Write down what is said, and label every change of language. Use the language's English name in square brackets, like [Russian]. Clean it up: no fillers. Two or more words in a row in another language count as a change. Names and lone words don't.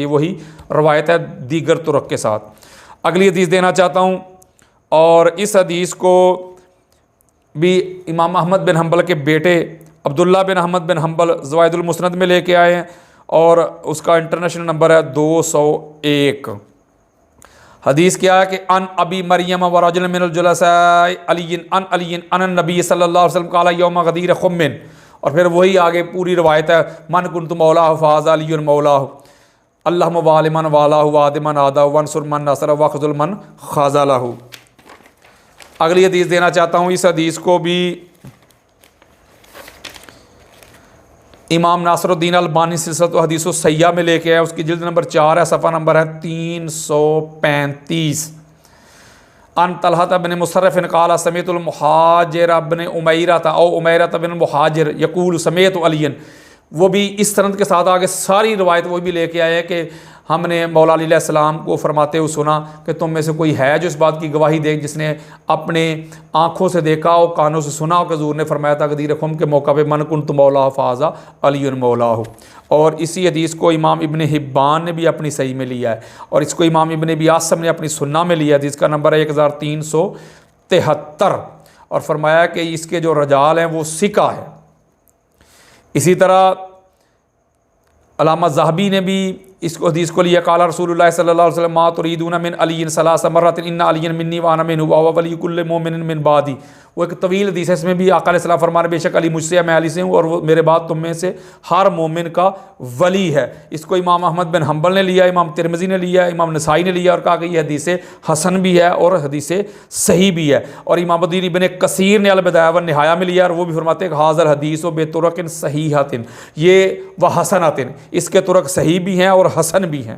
[Urdu] یہ وہی روایت ہے دیگر طرق کے ساتھ۔ اگلی حدیث دینا چاہتا ہوں، اور اس حدیث کو بھی امام احمد بن حنبل کے بیٹے عبداللہ بن احمد بن حنبل زوائد المسند میں لیکے آئے ہیں، اور اسکا انٹرنیشنل نمبر ہے 201. حدیث کیا ہے کہ [Arabic] عن أبي مريم ورجل من الجلساء عليٍّ عن عليٍّ عن النبي صلى الله عليه وسلم قال يوم غدير خمٍّ, [Urdu] اور پھر وہی آگے پوری روایت ہے [Arabic] من كنت مولاه فهذا عليٌّ مولاه اللهم والِ من والاه وعادِ من عاداه وانصر من نصره واخذل من خذله. [Urdu] اگلی حدیث دینا چاہتا ہوں. اس حدیث کو بھی امام ناصرالدین البانی سلسلۃ الحدیث الصحیحہ میں لیکے آیا، اسکی جلد نمبر 4 ہے، صفحہ نمبر ہے 335. [Arabic] عن طلحة بن مصرف قال سمعت المهاجر بن عميرة أو عميرة بن المهاجر يقول سمعت عليًّا. [Urdu] وہ بھی اس سند کے ساتھ آگے ساری روایت وہ بھی لیکے آئے کہ ہم نے مولا علی علیہ السلام کو فرماتے ہوئے سنا کہ تم میں سے کوئی ہے جو اس بات کی گواہی دے جس نے اپنے آنکھوں سے دیکھا ہو، کانوں سے سنا ہو کہ حضور نے فرمایا تھا غدیر خم کے موقع پہ [Arabic] من كنت مولاه فهذا عليٌّ مولاه. [Urdu] اور اسی حدیث کو امام ابن حبان نے بھی اپنی صحیح میں لیا ہے، اور اسکو امام ابن ابی عاصم نے اپنی سنہ میں لیا ہے. جسکا نمبر ہے 1373، اور فرمایا کہ اسکے جو رجال ہیں وہ ثقہ ہے. اسی طرح علامہ ذہبی نے بھی اس حدیث کو لیا, [Arabic] قال رسول الله صلى الله عليه وسلم ما تريدون من عليٍّ ثلاث مرات إن عليًّا مني وأنا منه وولي كل مؤمن من بعدي. [Urdu] وہ ایک طویل حدیث ہے، اس میں بھی آقا علیہ السلام فرمانے بیشک علی مجھ سے ہے، میں علی سے ہوں، اور وہ میرے بعد تم میں سے ہر مومن کا ولی ہے. اسکو امام احمد بن حنبل نے لیا، امام ترمذی نے لیا، امام نسائی نے لیا، اور کہا کہ یہ حدیث حسن بھی ہے اور حدیث صحیح بھی ہے. اور عماد الدین ابن کثیر نے البدایہ والنہایہ میں لیا، اور وہ بھی فرماتے ہیں کہ [Arabic] هذا الحديث بطرق صحيحة, [Urdu] یہ [Arabic] وحسنة, [Urdu] اسکے طرق صحیح بھی ہیں اور حسن بھی ہیں.